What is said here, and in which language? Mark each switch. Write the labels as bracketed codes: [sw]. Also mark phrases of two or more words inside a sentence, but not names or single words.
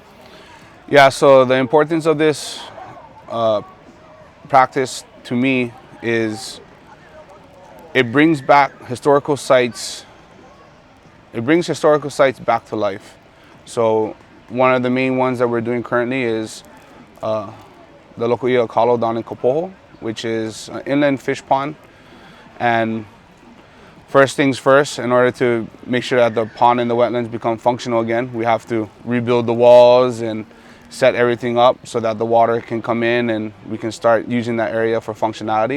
[en] Yeah, so the importance of this practice to me is it brings back historical sites. It brings historical sites back to life. So one of the main ones that we're doing currently is the local ʻIʻakala down in Kapoho, which is an inland fish pond. And first things first, in order to make sure that the pond and the wetlands become functional again, we have to rebuild the walls and set everything up so that the water can come in and we can start using that area for functionality.